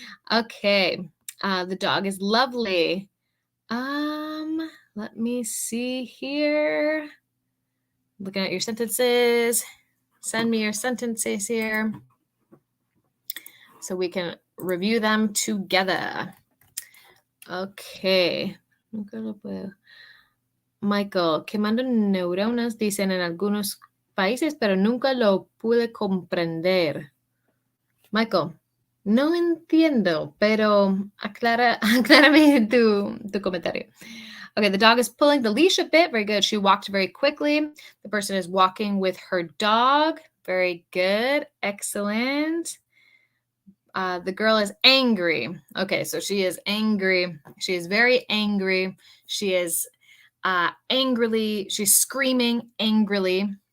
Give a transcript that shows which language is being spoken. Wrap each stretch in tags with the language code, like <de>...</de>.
<en>Okay, the dog is lovely. Let me see here. Looking at your sentences. Send me your sentences here so we can review them together. Okay.</en> <es>Michael, quemando neuronas, dicen en algunos países, pero nunca lo pude comprender. Michael, no entiendo, pero aclárame tu comentario.</es> <en>Okay, the dog is pulling the leash a bit. Very good. She walked very quickly. The person is walking with her dog. Very good. Excellent. The girl is angry. Okay, so she is angry. She is very angry. She is angrily, she's screaming angrily.</en>